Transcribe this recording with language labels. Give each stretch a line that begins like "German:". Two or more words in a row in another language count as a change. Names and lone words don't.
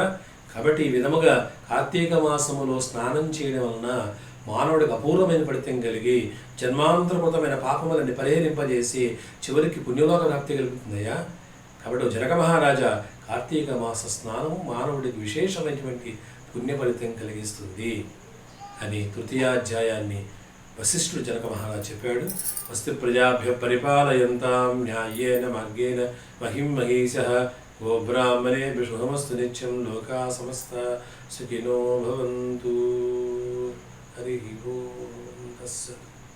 Telugu: కాబట్టి ఈ విధముగా కార్తీక మాసములో స్నానం చేయడం వలన మానవుడికి అపూర్వమైన ఫలితం కలిగి జన్మాంతరకృతమైన పాపములని పరిహరింపజేసి చివరికి పుణ్యలోక ప్రాప్తి కలుగుతుందయ్యా. కాబట్టి ఓ జనక మహారాజా, కార్తీక మాస స్నానము మానవుడికి విశేషమైనటువంటి పుణ్య ఫలితం కలిగిస్తుంది అని తృతీయాధ్యాయాన్ని వశిష్ఠుడు జనక మహారాజు చెప్పాడు.
Sanskrit: వస్తు ప్రజాభ్య పరిపాలయంతాం న్యాయేన మార్గేణ మహిం మహీశః గోబ్రాహ్మణేభ్యో శుభమస్తు నిత్యం లోకా సమస్త సుఖినో భవంతు. హరి ఓం తస్సత్.